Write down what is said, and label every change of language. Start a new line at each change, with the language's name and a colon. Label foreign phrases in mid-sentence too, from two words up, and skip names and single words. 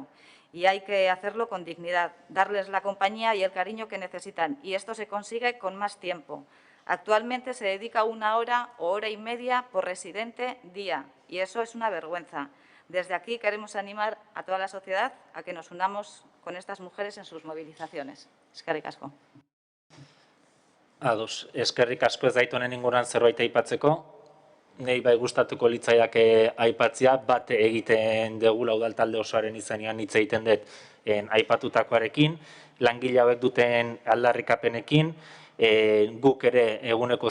Spanish: Y hay que hacerlo con dignidad, darles la compañía y el cariño que necesitan. Y esto se consigue con más tiempo. Actualmente se dedica 1 hora o hora y media por residente día. Y eso es una vergüenza. Desde aquí queremos animar a toda la sociedad a que nos unamos con estas mujeres en sus movilizaciones.
Basque: Eskerrik asko. Ados, eskerrik asko ez daitu honen inguruan zerbait aipatzeko. Nei bai gustatuko litzaiake aipatzea, bat egiten degula udaltalde osoaren izenean hitz egiten dut aipatutakoarekin, langile hauek duten aldarrikapenekin, guk ere eguneko